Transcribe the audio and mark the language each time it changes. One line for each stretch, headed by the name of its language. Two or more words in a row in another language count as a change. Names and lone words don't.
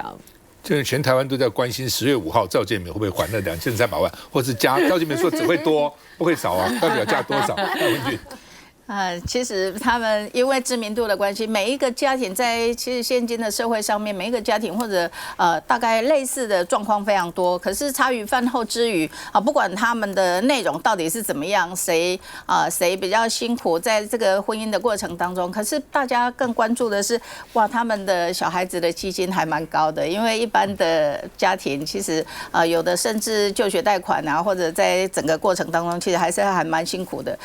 Chinese: 就是全台灣都在關心10月5號趙建銘會不會還那2300萬，或是加趙建銘說只會多不會少啊，到底要加多少？戴文君。其實他們因為知名度的關係，每一個家庭在其實現今的社會上面，每一個家庭或者大概類似的狀況非常多。可是茶餘飯後之餘不管他們的內容到底是怎麼樣，誰比較辛苦在這個婚姻的過程當中，可是大家更關注的是，哇，他們的小孩子的基金還蠻高的，因為一般的家庭其實有的甚至就學貸款啊，或者在整個過程當中，其實還蠻辛苦的。